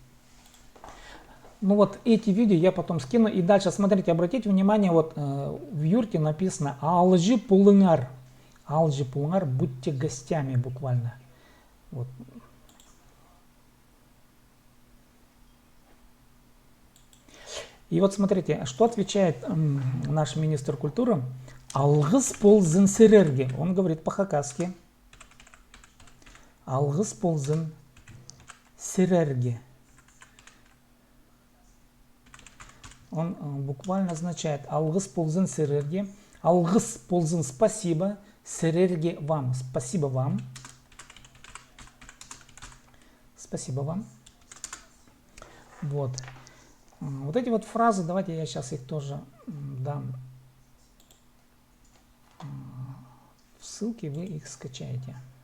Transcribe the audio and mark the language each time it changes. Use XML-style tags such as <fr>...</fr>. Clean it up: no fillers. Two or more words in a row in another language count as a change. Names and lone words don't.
<ru>Ну вот эти видео я потом скину. И дальше, смотрите, обратите внимание, вот в юрте написано</ru> <kjh>«Алжи пулыңар». «Алжи пулыңар»,</kjh> <ru>будьте гостями буквально. Вот. И вот смотрите, что отвечает наш министр культуры.</ru> <kjh>«Алғыс болзын сірерге».</kjh> <ru>Он говорит по-хакасски.</ru> <kjh>«Алғыс болзын сірерге».</kjh> <ru>Он буквально означает</ru> <kjh>«Алғыс болзын сірерге». «Алғыс болзын» —</kjh> <ru>спасибо. «Сірерге» — вам. Спасибо вам. Спасибо вам. Вот. Вот эти вот фразы, давайте я сейчас их тоже дам в ссылке, вы их скачаете.</ru>